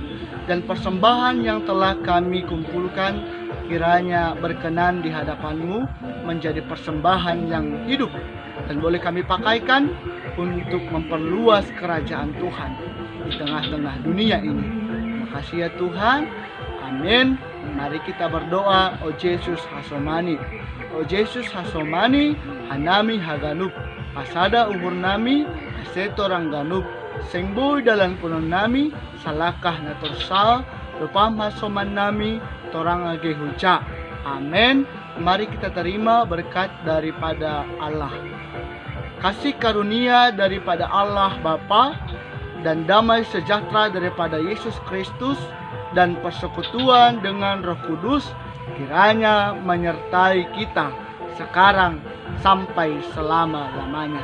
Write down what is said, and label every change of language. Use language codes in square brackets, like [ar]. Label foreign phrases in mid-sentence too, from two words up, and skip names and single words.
[id] Dan persembahan yang telah kami kumpulkan kiranya berkenan di hadapan-Mu menjadi persembahan yang hidup dan boleh kami pakaikan untuk memperluas kerajaan Tuhan di tengah-tengah dunia ini. Terima kasih ya Tuhan. Amin. Mari kita berdoa. [bts] O Yesus hasomani, O Yesus hasomani, hanami haganup, pasada umur nami, aseto rangganup, sengboy dalan punon nami, salakah na torsal, lupam hasoman nami, torang age huja. [id] Amin. Mari kita terima berkat daripada Allah. Kasih karunia daripada Allah Bapa dan damai sejahtera daripada Yesus Kristus dan persekutuan dengan Roh Kudus kiranya menyertai kita sekarang sampai selama-lamanya.